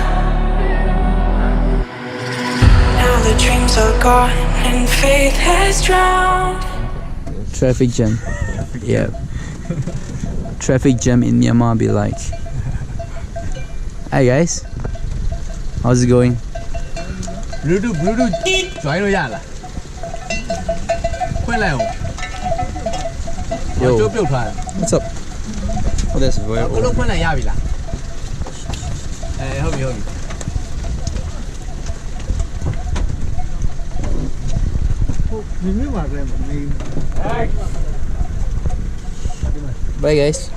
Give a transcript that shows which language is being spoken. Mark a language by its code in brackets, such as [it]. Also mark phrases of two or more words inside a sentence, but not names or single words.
[en] Now the dreams are gone and faith has drowned. Traffic jam. Yeah. Traffic jam in Myanmar be like. Hi guys. How's it going? [my] Bluetooth join လို့ရလား ခွင့်လိုက်အောင် [en] Yo. [my] ကျိုးပြုတ်ထားတယ် [en] What's up? Oh, that's very ဘလို့ old. [my] ခွင့်လိုက်ရပြီလားဟုတ်ပြီ [en] Bye guys.